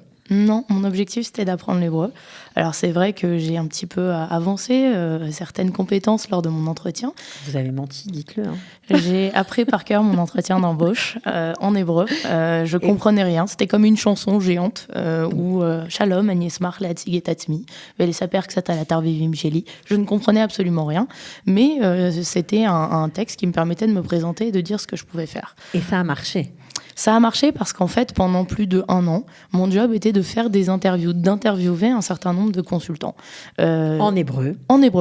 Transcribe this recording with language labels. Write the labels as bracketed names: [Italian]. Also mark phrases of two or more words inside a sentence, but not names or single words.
[French] Non, mon objectif, c'était d'apprendre l'hébreu. Alors, c'est vrai que j'ai un petit peu avancé certaines compétences lors de mon entretien. Vous avez menti, dites-le. Hein. J'ai appris par cœur mon entretien d'embauche en hébreu. Je comprenais rien. C'était comme une chanson géante où Shalom, Agnès Mar, Leatzig Tatzmi, Velesaper Ksat Alatar Vivim Sheli. Je ne comprenais absolument rien, mais c'était un texte qui me permettait de me présenter et de dire ce que je pouvais faire. Et ça a marché ? Ça a marché parce qu'en fait, pendant plus de 1 an, mon job était de faire des interviews, d'interviewer un certain nombre de consultants. En hébreu ? En hébreu.